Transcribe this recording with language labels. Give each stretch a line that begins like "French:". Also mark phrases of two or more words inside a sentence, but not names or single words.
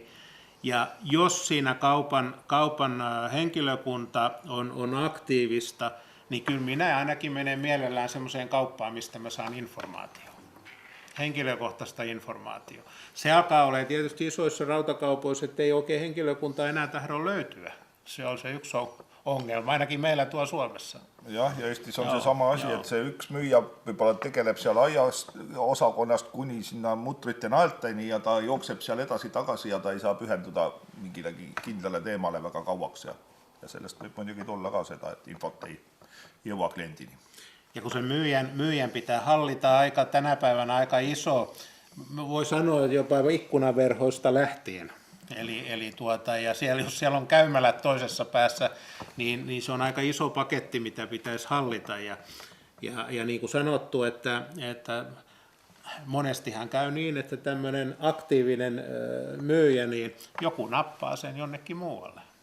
Finnish: Ja jos siinä kaupan henkilökunta on aktiivista, niin kyllä minä ainakin menen mielellään semmoiseen kauppaan, mistä mä saan informaatiota. Henkilökohtaista informaatiota. Se alkaa olla tietysti isoissa rautakaupoissa, että ei oikein henkilökuntaa enää tahdo löytyä. Se on se yksi ongelma, ainakin meillä tuolla Suomessa.
Estonian: Jah, ja Eestis on see sama asi, et see üks müüja võib-olla tegeleb seal aiaosakonnast kuni sinna mutrite naelteni ja ta jookseb seal edasi-tagasi ja ta ei saa pühenduda mingilegi kindlale teemale väga kauaks ja sellest võib muidugi tulla ka seda, et infot ei jõua kliendini.
Finnish: Ja kun se myyjän pitää hallita tänä päivänä aika iso, voi sanoa jopa ikkunaverhoista lähtien. Ja jos siellä on käymälät toisessa päässä, niin se on aika iso paketti, mitä pitäisi hallita. Ja niin kuin sanottu, että monestihan käy niin, että tämmöinen aktiivinen myyjä, niin joku nappaa sen jonnekin muualle.